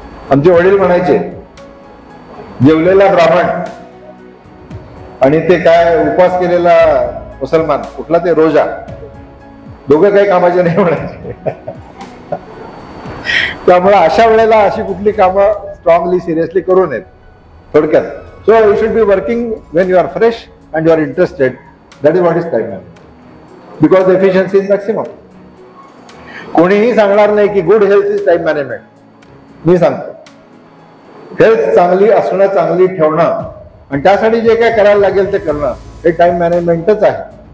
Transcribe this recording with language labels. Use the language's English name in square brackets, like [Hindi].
[Marathi] आमचे वडील म्हणायचे, जेवलेला ब्राह्मण आणि ते काय उपवास केलेला मुसलमान, कुठला ते रोजा, दोघं काही कामाचे नाही म्हणायचे. त्यामुळे अशा वेळेला अशी कुठली कामं स्ट्रॉंगली सिरियसली करू नयेत थोडक्यात. [English] So you should be working when you are fresh and you are interested. That is what is time management, because efficiency is maximum. [Marathi] कोणीही सांगणार नाही की [English] Good health is time management. [Marathi] मी सांगतो, हेल्थ चांगली असणं, चांगली ठेवणं आणि त्यासाठी जे काय करायला लागेल ते करणं हे टाइम मॅनेजमेंटच आहे.